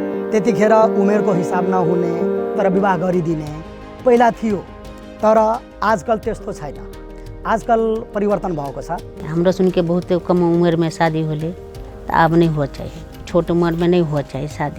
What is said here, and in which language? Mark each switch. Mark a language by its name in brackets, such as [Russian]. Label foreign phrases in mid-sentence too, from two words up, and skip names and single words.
[Nepali] त्यतिखेर उमेरको हिसाब नहुने तर विवाह गरिदिने पहिला थियो, तर आजकल त्यस्तो छैन। आजकल परिवर्तन भएको छ। [Bhojpuri] हाम्रो सुन के बहुत कम उम्र में शादी होले तो अब नहीं हुआ चाहिए, छोट उम्र में नहीं हुआ चाहिए शादी।